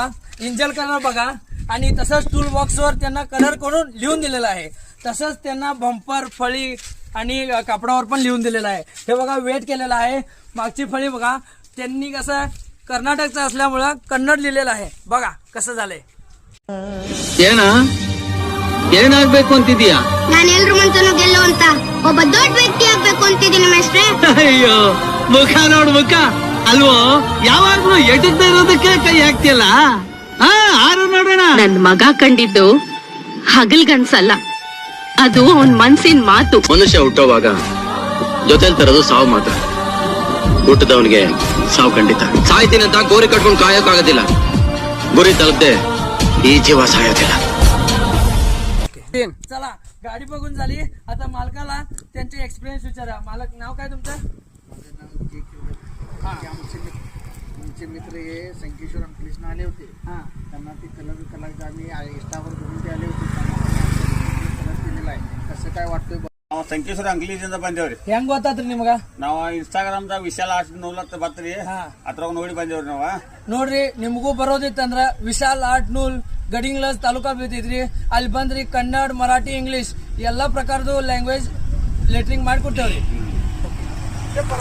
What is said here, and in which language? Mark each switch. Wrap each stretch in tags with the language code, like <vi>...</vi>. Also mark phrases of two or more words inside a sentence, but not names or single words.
<mr>इंजन कलर बघा. आणि तसंच टूल बॉक्सवर त्यांना कलर करून लिहून दिलेला आहे. तसंच त्यांना बंपर फळी आणि कापडावर पण लिहून दिलेलं आहे. हे बघा वेट केलेला आहे. मागची फळी बघा त्यांनी कसं कर्नाटकचं असल्यामुळं कन्नड लिहिलेलं आहे. बघा कसं झालंय.</mr> <kn>ಏನಾಗ್ಬೇಕು ಅಂತಿದ್ಯಾ? ನಾನು ಎಲ್ರು ಮುಂಚೆನೂ ಗೆಲ್ಲುವಂತ ಒಬ್ಬ ದೊಡ್ಡ ವ್ಯಕ್ತಿ ಆಗ್ಬೇಕು ಅಂತಿದ್ದೀನಿ ಮೇಷ್ಟ್ರೆ. ಅಯ್ಯೋ ಮುಖ ನೋಡ್ ಮುಖ ಅಲ್ವೋ, ಯಾವಾಗ್ಲೂ ಎಟಕ್ತಾ ಇರೋದಕ್ಕೆ ಕೈ ಹಾಕ್ತಿಯಲ್ಲ. ಆರು ನೋಡೋಣ. ನನ್ ಮಗ ಕಂಡಿದ್ದು ಹಗಲ್ಗನ್ಸಲ್ಲ, ಅದು ಅವನ್ ಮನ್ಸಿನ ಮಾತು. ಮನುಷ್ಯ ಹುಟ್ಟೋವಾಗ ಜೊತೆಲ್ ತರೋದು ಸಾವು ಮಾತ್ರ. ಹುಟ್ಟದವನಿಗೆ ಸಾವು ಖಂಡಿತ. ಸಾಯ್ತೀನಿ ಅಂತ ಗೋರಿ ಕಟ್ಕೊಂಡು ಕಾಯೋಕ್ಕಾಗೋದಿಲ್ಲ. ಗುರಿ ತಲುಪದೆ ಈ ಜೀವ ಸಾಯೋದಿಲ್ಲ.</kn> <mr>चला गाडी बघून झाली. आता मालकाला त्यांचे एक्सपिरियन्स विचारा. मालक नाव काय तुमचं? आमचे मित्र हे संकेश्वर अंकलेशनं आले होते. त्यांना ते कलर आम्ही इंस्टावर बघून ते आले होते. कलर केलेला आहे. कसं काय वाटतंय?</mr> <kn>ನಾವು ಸಂಕೇಶ್ವರ ಅಂಗ್ಲೀಜಿಂದ ಬಂದೇವ್ರಿ. ಹೆಂಗ್ ಗೊತ್ತಾತ್ರಿ ನಿಮಗ? ನಾವು ಇನ್ಸ್ಟಾಗ್ರಾಮ್ದಾಗ ವಿಶಾಲ 8 ಬತ್ರಿ ಅದ್ರಾಗ ನೋಡಿ ಬಂದೇವ್ರಿ. ನಾವ ನೋಡ್ರಿ ನಿಮಗೂ ಬರೋದಿತ್ತಂದ್ರ ವಿಶಾಲ್ ಆರ್ಟ್ ನೂಲ್ ಗಡಿಂಗ್ಲಸ್ ತಾಲೂಕಾ ಬೀಳ್ತೈತ್ರಿ. ಅಲ್ಲಿ ಬಂದ್ರಿ ಕನ್ನಡ ಮರಾಠಿ ಇಂಗ್ಲಿಷ್ ಎಲ್ಲಾ ಪ್ರಕಾರದ ಲ್ಯಾಂಗ್ವೇಜ್ ಲೆಟ್ರಿಂಗ್ ಮಾಡಿಕೊಡ್ತೇವ್ರಿ.</kn>